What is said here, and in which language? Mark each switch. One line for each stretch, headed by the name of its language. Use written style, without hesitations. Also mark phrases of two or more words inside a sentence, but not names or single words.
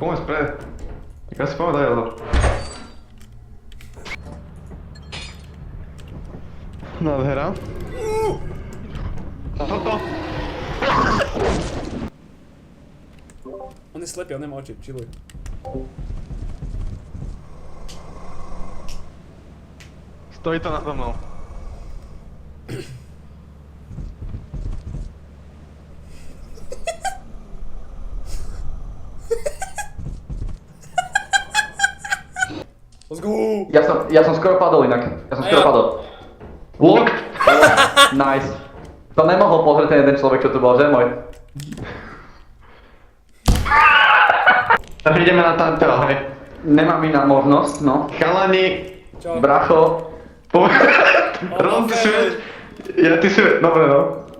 Slovak: Poďme spred. Tak asi pamätaj to. Nádhera. A toto? On je slepý, on nemá oči, chilluj. Stojí to nado mnou.
English: Let's go!
Slovak: Ja som skoro padol inak.
English: Look! Nice.
Slovak: To nemohol pozrieť ten jeden človek, čo tu bol, že môj? Tak ideme na tamto, hej. Nemám iná možnosť, no. Chalani. Čo? Bracho. Ron, ty si... Ja, ty si... Dobre, no.